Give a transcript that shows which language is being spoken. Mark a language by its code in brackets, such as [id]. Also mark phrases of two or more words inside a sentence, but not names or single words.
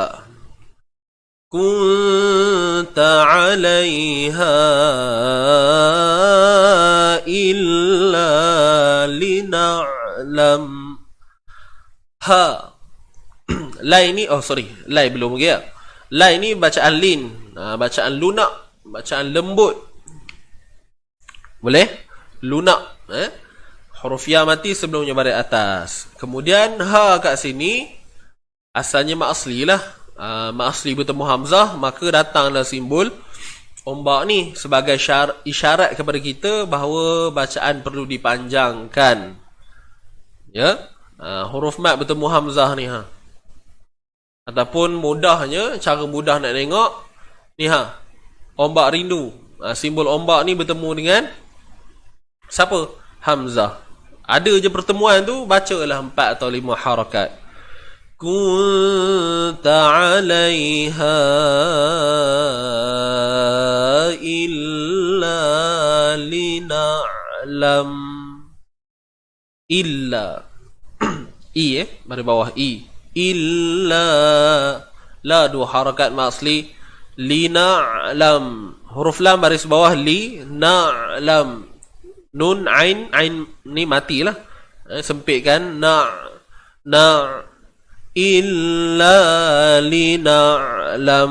[ar] كنت عليها إلا لنعلم. [ms] Ha. Lai ni, lai belum lagi ya. Lai ni bacaan lin. Bacaan lunak, bacaan lembut. Boleh? Lunak. Huruf ya mati sebelumnya baris atas. Kemudian ha kat sini asalnya mak asli lah. Mak asli bertemu hamzah, maka datanglah simbol ombak ni sebagai isyarat kepada kita bahawa bacaan perlu dipanjangkan. Ya. Huruf mat bertemu hamzah ni ataupun mudahnya, cara mudah nak tengok ni ombak rindu. Simbol ombak ni bertemu dengan siapa? Hamzah. Ada je pertemuan tu, bacalah 4 atau 5 harakat. [ar] كنت عليها إلا لنعلم. [ms] Illa i baris bawah i. Illa la dua harakat asli. [ar] لنعلم. [ms] Huruf lam baris bawah li. Na'lam. Nun ain ni matilah. Sempitkan [ar] إلا لنعلم.